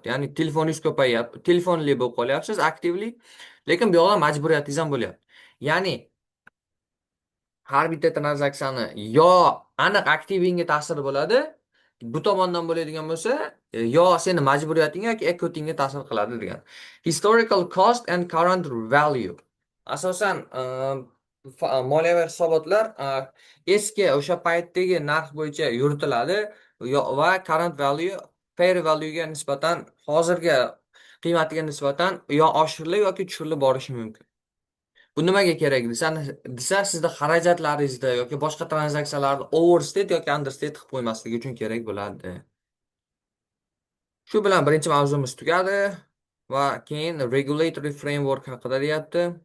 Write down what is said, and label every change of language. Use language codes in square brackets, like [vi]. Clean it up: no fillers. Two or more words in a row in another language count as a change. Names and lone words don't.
[uz] Ya'ni telefoningiz ko'payyapti, telefonli bo'lib qolyapsiz, aktivli, lekin bu yoqda majburiyatingiz ham bo'lyapti. Ya'ni har bitta tranzaksiyani yo aniq aktivingga ta'siri bo'ladi Bu tomondan bo'ladigan bo'lsa, yo seni majburiyating yoki equity'ngga ta'sir qiladi degan. [en] Historical cost and current value. [uz] Asosan moliyaviy hisobotlar eski o'sha paytdagi narx bo'yicha yuritiladi va [en] current value fair value'ga [uz] nisbatan hozirgi qiymatiga nisbatan yo oshirilib yoki tushirilib borishi mumkin. Bu nimaga kerak desa sizda xarajatlaringizda yoki boshqa tranzaksiyalarni overstate yoki understate qilib qo'ymaslik uchun kerak bo'ladi. Shu bilan birinchi mavzumiz tugadi va keyin [en] regulatory framework [uz] haqida deyapti.